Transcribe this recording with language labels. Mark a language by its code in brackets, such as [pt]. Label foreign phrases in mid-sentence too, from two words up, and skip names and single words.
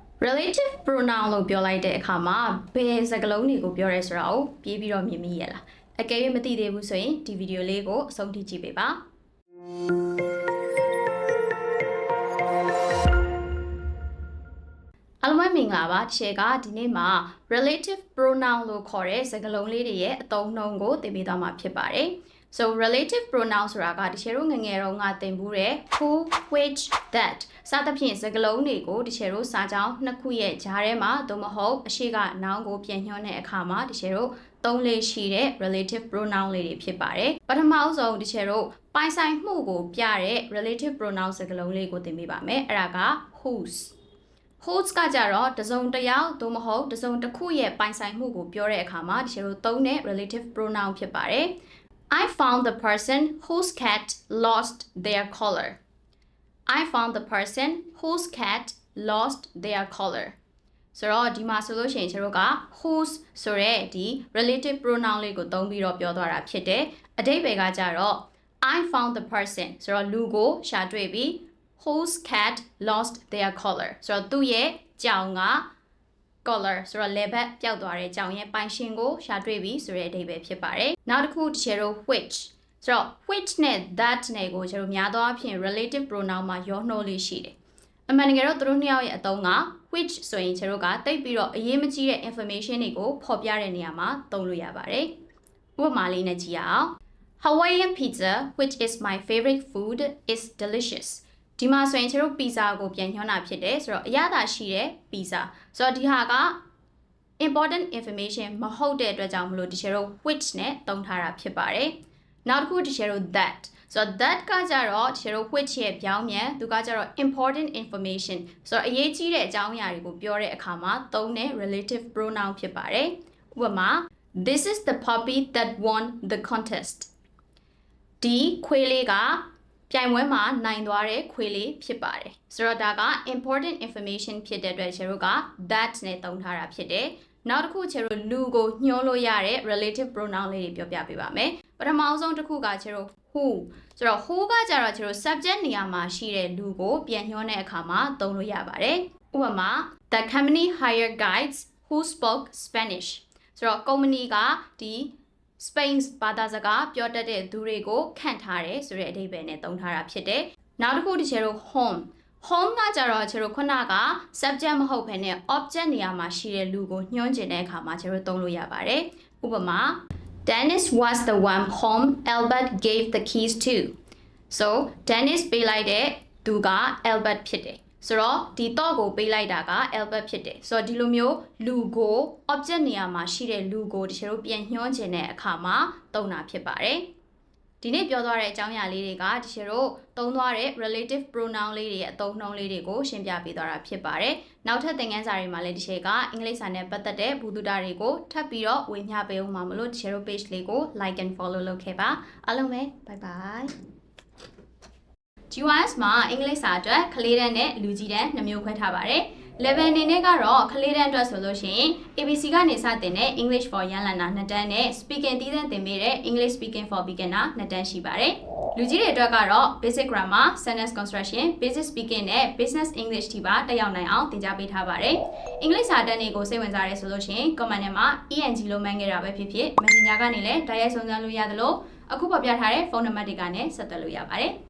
[en] relative pronoun [my] လို့ပြောလိုက်တဲ့အခါမှာဘယ်စကားလုံးတွေကိုပြောရဲဆိုတာကိုပြေးပြီးတော့မြင်မိရလားအကယ်၍မသိသေးဘူးဆိုရင်ဒီဗီဒီယိုလေးကိုအဆုံးထိကြည့်ပေးပါအားလုံးပဲမင်္ဂလာပါဒီကဒီ နေ့မှာ [en] relative pronoun [my] လို့ခေါ်တဲ့စကားလုံးလေးတွေရဲ့အသုံးအနှုန်းကိုသင်ပေးသွားမှာဖြစ်ပါတယ် [en] So relative pronoun [my] ဆိုတာကတချို့တို့ငငယ်တုန်းကသင်ဘူးတဲ့ [en] who which [my] that စသဖြင့်စကားလုံးတွေကိုတချို့တို့စာကြောင်းနှစ်ခုရဲ့ကြားထဲမှာသို့မဟုတ်အရှိကနောင်ကိုပြန်ညွှန်းတဲ့အခါမှာတချို့တို့သုံးလေးရှိတဲ့ [en] relative pronoun [my] လေးတွေဖြစ်ပါတယ်ပထမဆုံးတချို့တို့ပိုင်ဆိုင်မှုကိုပြတဲ့ [en] relative pronoun [my] စကားလုံးလေးကိုသင်ပေးပါမယ်အဲ့ဒါက [en] whose whose [my] ကကြတော့တစုံတစ်ယောက်သို့မဟုတ်တစုံတစ်ခုရဲ့ပိုင်ဆိုင်မှုကိုပြောတဲ့အခါမှာတချို့တို့သုံးတဲ့ [en] relative pronoun [my] ဖြစ်ပါတယ် [en] I found the person whose cat lost their collar. I found the person whose cat lost their collar. [my] ဆိုတော့ဒီမှာဆိုလို့ရှိရင်ကျွန်တော်က whose ဆိုတဲ့ဒီ [en] relative pronoun [my] လေးကိုသုံးပြီးတော့ပြောသွားတာဖြစ်တယ်။အဓိပ္ပာယ်ကကြတော့ [en] I found the person [my] ဆိုတော့လူကိုရှာတွေ့ပြီး [en] whose cat lost their collar [my] ဆိုတော့သူ့ရဲ့ကြောင်ကcollar ဆိုတော့ level ပျောက်သွားတဲ့ကြောင်ရဲ့ပိုင်ရှင်ကိုရှာတွေ့ပြီဆိုတဲ့အဓိပ္ပာယ်ဖြစ်ပါတယ်။နောက်တစ်ခုတစ်ချက်တော့ which ဆိုတော့ which နဲ့ that နဲ့ကိုကျွန်တော်များသောအားဖြင့် [en] relative pronoun [my] မှာရောနှိုးလေးရှိတယ်။အမှန်တ ကယ်တော့သူတို့နှစ်ယောက်ရဲ့အသုံးက which ဆိုရင်ကျွန်တော်ကတိတ်ပြီးတော့အရေးမကြီးတဲ့ information တွေကိုဖော်ပြတဲ့နေရာမှာသုံးလို့ရပါတယ်။ဥပမာလေးနဲ့ကြည့်ရအောင် [en] Hawaiian pizza which is my favorite food is delicious [my] ဒီမှာဆိုရင်ကျွန်တော်ပီဇာကိုပြန်ညွှန်းတာဖြစ်တယ်ဆိုတော့အရသာရှိတဲ့ပီဇာဆိုတော့ဒီဟာက [en] important information [my] မဟုတ်တဲ့အတွက်ကြောင့်မလို့ဒီ ကျွန်တော် which နဲ့သုံးထားတာဖြစ်ပါတယ်နောက်တစ်ခုဒီကျွန်တော် that ဆိုတော့ that ကကြတော့ကျွန်တော် which ရဲ့ပြောင်းပြန်သူကကြတော့ [en] important information [my] ဆိုတော့အရေးကြီးတဲ့အကြောင်းအရာတွေကိုပြောတဲ့အခါမှာသုံးတဲ့ [en] relative pronoun [my] ဖြစ်ပါတယ်ဥပမာ [en] This is the puppy that won the contest [my] ဒီခွေးလေးကပြိုင်ပွဲမှာနိုင်သွားတဲ့ခွေးလေးဖြစ်ပါတယ်ဆိုတော့ဒါက [en] important information [my] ဖြစ်တဲ့အတွက်ကျွန်တော်က that နဲ့သုံးထားတာဖြစ်တယ်နောက်တစ်ခုကျွန်တော်လူကို ညှိုးလို့ရတဲ့ [en] relative pronoun [my] လေးတွေပြောပြပေးပါမယ်ပထမဆုံးတစ်ခုကကျွန်တော် who ဆိုတော့ who ကကြတော့ကျွန်တော် subject နေရာမှာရှိ တဲ့လူကိုပြန်ညွှန်းတဲ့အခါမှာသုံးလို့ရပါတယ်ဥပမာ [en] the company hired guides who spoke Spanish [my] ဆိုတော့ company ကဒီ Spain ဘာသာစကားပြောတတ်တဲ့သူတွေကိုခန့်ထားတယ်ဆိုတဲ့အဓိပ္ပာယ်နဲ့သုံးထားတာဖြစ်တယ်။နောက်တစ်ခုတစ်ချက်တော့ home ကကြတော့ကျွန်တော်ခုနက subject မဟုတ်ဘဲနဲ့ object နေရာမှာရှိတဲ့လူကိုညွှန်းကျင်တဲ့အခါမှာကျွန်တော်သုံးလို့ရပါတယ်။ဥပမာ [en] Dennis was the one whom Albert gave the keys to. [my] So Dennis ပေးလိုက်တဲ့သူက Albert ဖြစ်တယ်။ဆိုတော့ဒီတော့ကိုပေးလိုက်တာက Albert ဖြစ်တယ်ဆိုတော့ဒီလိုမျိုးလူ ကို object နေရာမှာရှိတဲ့လူကိုတချို့ပြန်ညွှန်းခြင်းတဲ့အခါမှာသုံးတာဖြစ်ပါတယ်ဒီနေ့ပြောသွားတဲ့အကြောင်းအရာလေးတွေကတချို့သုံးသွားတဲ့ [en] relative pronoun [my] လေးတွေရဲ့အသုံးအနှုန်းလေးတွေကိုရှင်းပြပေးသွားတာဖြစ်ပါတယ်နောက်ထပ်သင်ခန်းစာတွေမှာလည်းတချို့ကအင်္ဂလိပ်စာနဲ့ပတ်သက်တဲ့ဘူဒုတာတွေကိုထပ်ပြီးတော့ဝေမျှပေးအောင်ပါမလို့တချို့ page လေးကို [en] like and follow [my] လုပ်ခဲ့ပါအားလုံးပဲ [en] bye bye [my] GYS မှာအင်္ဂလိပ်စာအတွက်ကလေးတန်းနဲ့လူကြီးတန်း2မျိုးခွဲထားပါတယ်။ level အနေနဲ့ကတော့ကလေးတ န်းအတွက်ဆိုလို့ရှိရင် ABC ကနေစတင်တဲ့ [en] English for [my] ရန်လန်တာ2တန်းနဲ့ Speaking သီးသန့်သင်ပေးတဲ့ [en] English Speaking for Beginner [my] 2တန်းရှိပါတယ်။လူကြီးတွေအတွက်ကတော့ [en] Basic Grammar, Sentence Construction, Basic Speaking [my] နဲ့ [en] Business English [my] ထိပါတက်ရောက်နိုင်အောင်သင်ကြားပေးထားပါတယ်။အင်္ဂလိပ်စာတန်းတွေကိုစိတ်ဝင်စားရဲဆိုလို့ရှိရင် comment ထဲမှာ ENG လို့မှန်းခဲ့တာပဲဖြစ်ဖြစ် Messenger ကနေလည်းတိုက်ရိုက်စုံစမ်းလို့ရသလိုအခုပေါ်ပြထားတဲ့ဖုန်းနံပါတ်တွေကနေဆက်သွယ်လို့ရပါတယ်။